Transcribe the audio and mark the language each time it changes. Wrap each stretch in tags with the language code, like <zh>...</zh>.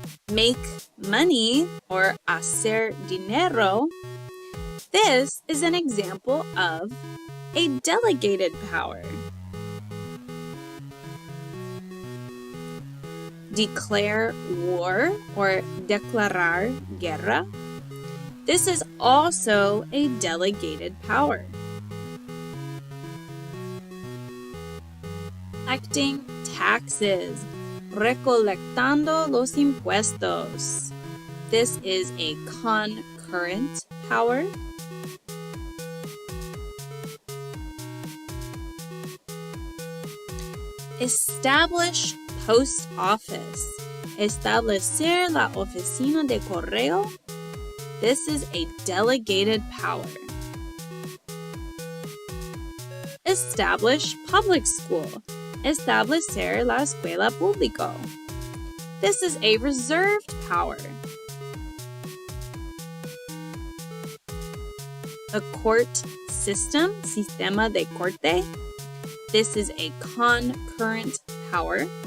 <en>Make money or</en> <es>hacer dinero.</es> <en>This is an example of a delegated power. Declare war or</en> <es>declarar guerra.</es> <en>This is also a delegated power. Collecting taxes,</en> <es>recolectando los impuestos.</es> <en>This is a concurrent power. Establish post office.</en> <es>Establecer la oficina de correo.</es> <en>This is a delegated power. Establish public school.</en> <es>Establecer la escuela pública.</es> <en>This is a reserved power. A court system,</en> <es>sistema de corte.</es> <en>This is a concurrent power.</en>